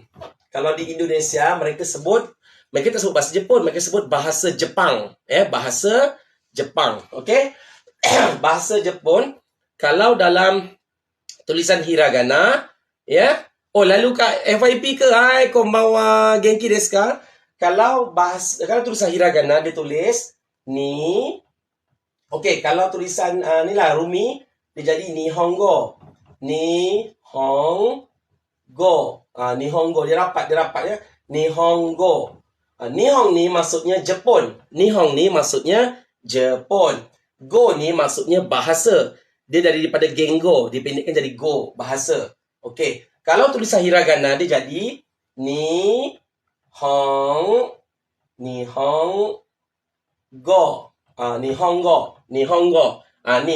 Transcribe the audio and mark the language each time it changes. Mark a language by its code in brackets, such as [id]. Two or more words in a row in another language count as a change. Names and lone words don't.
[ms] Kalau di Indonesia, mereka tak sebut bahasa Jepun. Mereka sebut bahasa Jepang. Bahasa Jepang. Okey? Bahasa Jepun. Kalau dalam tulisan hiragana, ya. Lalu kat FYP ke? Hai, [ja] こんばんは、げんきですか? [ms] Kalau tulisan hiragana, dia tulis ni. Okey, kalau tulisan ni lah Rumi, dia jadi Nihongo. [ja] にほんご。にほんご. [ms] Dia rapat ya. Nihongo. Nihong ni maksudnya Jepun. Nihong ni maksudnya Jepun. Go ni maksudnya bahasa. Dia daripada gengo, dipendekkan jadi go, bahasa. Okey. Kalau tulisan hiragana, dia jadi Nihongo. Nihongo. Ni.